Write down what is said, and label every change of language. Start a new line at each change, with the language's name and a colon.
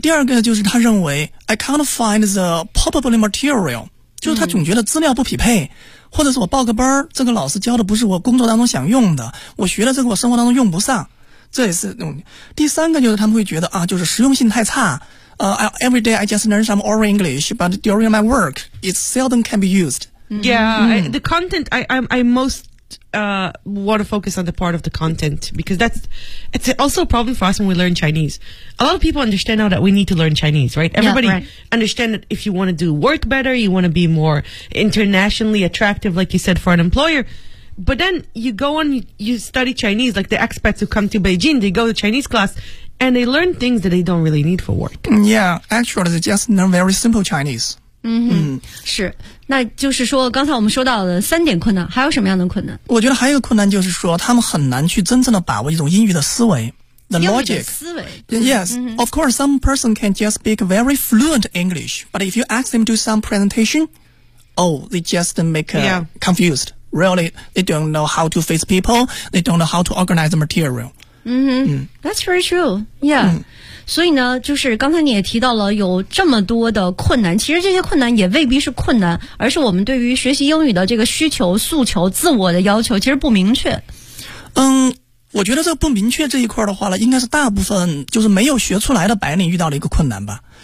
Chinese: 第二个就是他认为
English: I can't find the probable material，
Chinese: 就是他总觉得资料不匹配，或者是我报个班，这个老师教的不是我工作当中想用的，我学了这个我生活当中用不上，这也是。第三个就是他们会觉得啊，就是实用性太差。
English: Every day I just learn some oral English, but during my work, it seldom can be used. The content, I most want to focus on the part of the content, because it's also a problem for us when we learn Chinese. A lot of people understand now that we need to learn Chinese, right? Everybody understand that if you want to do work better, you want to be more internationally attractive, like you said, for an employer. But then you go on, you study Chinese, like the expats who come to Beijing, they go to Chinese class,and they learn things that they don't really need for work. Yeah, actually, they just learn very simple Chinese.
Chinese: 是，那就是说刚才我们说到的三点困难，还有什么样的困难？我觉得还有一个困难就是说他们很难去真正的把握一种英语的思维。
English: The logic. Yes, of course, some person can just speak very fluent English, but if you ask them to do some presentation, oh, they just make confused. Really, they don't know how to face people. They don't know how to organize the material. That's very true. Yeah.
Chinese: 所以呢，就是刚才你也提到了有这么多的困难，其实这些困难也未必是困难，而是我们对于学习英语的这个需求、诉求、自我的要求其实不明确。我觉得这不明确这一块的话呢，应该是大部分就是没有学出来的白领遇到的一个困难吧。